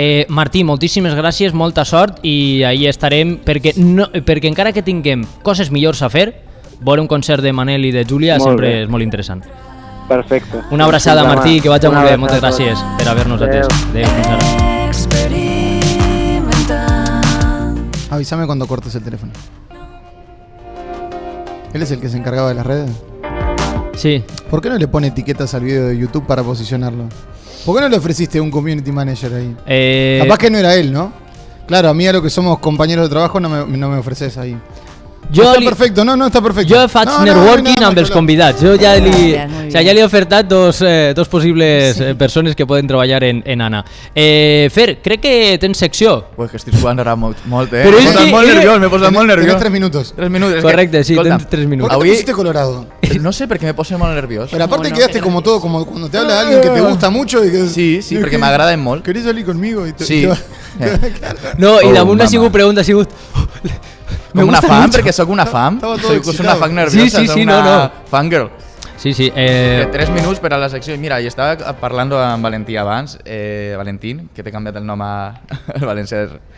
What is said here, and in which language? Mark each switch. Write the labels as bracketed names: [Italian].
[Catalan] Martí, moltíssimes gràcies, molta sort, i ahí estarem, perquè encara que tinguem coses millors a fer, veure un concert de Manel i de Júlia sempre és molt interessant. Perfecte. Una abraçada, Martí, que vagi molt bé. Moltes gràcies per haver-nos atès. Adéu, fins ara. [Spanish] Avísame cuando cortes el teléfono. ¿Él es el que se encargaba de las redes? Sí. ¿Por qué no le pone etiquetas al video de YouTube para posicionarlo? ¿Por qué no le ofreciste un community manager ahí? Capaz que no era él, ¿no? Claro, a mí a lo que somos compañeros de trabajo no me ofreces ahí. [Catalan] Està perfecte, no, està perfecte. Jo faig networking amb els convidats. Jo ja li he ofertat dos possibles persones que poden treballar en Anna. Fer, crec que tens secció. Pues que estic jugant ara molt, Però m'he posat molt nerviós, [Spanish] Tienes 3 minutos. 3 minutos. [Catalan] Correcte, sí, tens 3 minutos. [Spanish] ¿Por qué te pusiste colorado? No sé, [Catalan] perquè me pose molt nerviós. [Spanish] Pero aparte quedaste como todo, como cuando te habla alguien que te gusta mucho. [Catalan] Sí, perquè m'agraden molt. [Spanish] ¿Querés salir conmigo? Sí. [Catalan] No, i damunt ha sigut pregunta, ha sigut... Com una fan, perquè sóc una fan. Soc una fan nerviosa, sí, soc una fangirl. Sí, sí. 3 minuts per a la secció. Mira, i estava parlant amb Valentí abans, Valentín, que t'he canviat el nom a valencià.